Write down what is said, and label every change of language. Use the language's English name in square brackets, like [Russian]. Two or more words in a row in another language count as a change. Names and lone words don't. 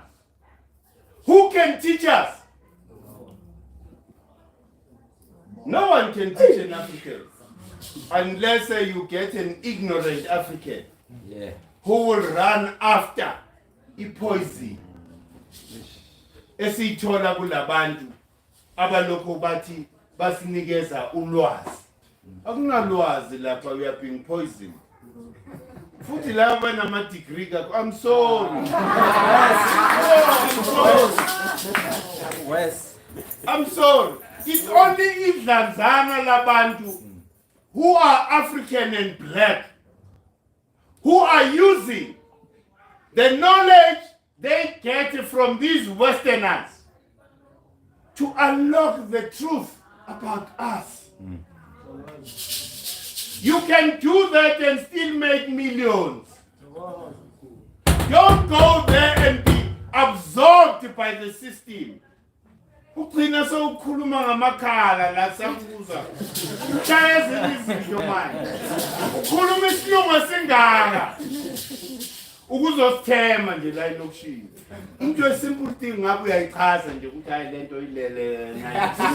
[English] Who can teach us? No one can teach an African unless you get an ignorant African who will run after poison. [Zulu] Esithola kulabantu abalokho bathi basinikeza ulwazi. Akunalwazi lapha, [English] we are being poisoned. [Zulu] Futhi laba nama degree [English] I'm sorry. I'm sorry. It's only [Zulu] idlanzana labantu [English] who are African and black who are using the knowledge they get from these Westerners to unlock the truth about us. You can do that and still make millions. Don't go there and be absorbed by the system. [Zulu] Ugcina sewukhuluma ngamakhala la siyakuza. Ushaya ezinye izinto manje. Ukhuluma isilungu esingaka. Ukuzosithema nje la elokushini. Into esimple thing ngabe uyayichaza nje ukuthi hayi lento ilele nayo.